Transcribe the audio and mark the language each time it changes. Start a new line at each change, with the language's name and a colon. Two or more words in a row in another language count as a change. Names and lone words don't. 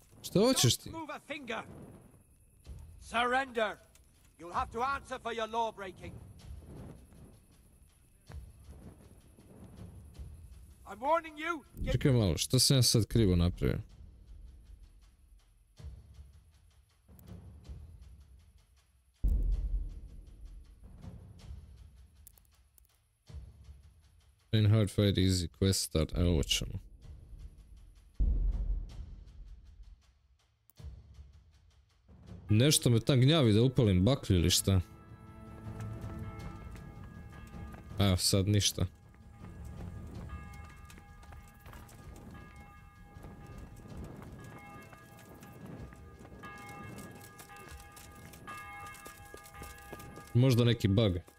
Croatian: Šta hoćeš ti?
English: Move a finger. Surrender. You'll have to answer for your law breaking. I'm warning you.
Croatian: Čekaj malo, što sam ja sad krivo napravio?
English: Train hard, fight easy, quest start,
Croatian: evo ovo ćemo. Nešto me tam gnjavi da upalim baklju ili šta? Evo sad ništa. Možda neki bug.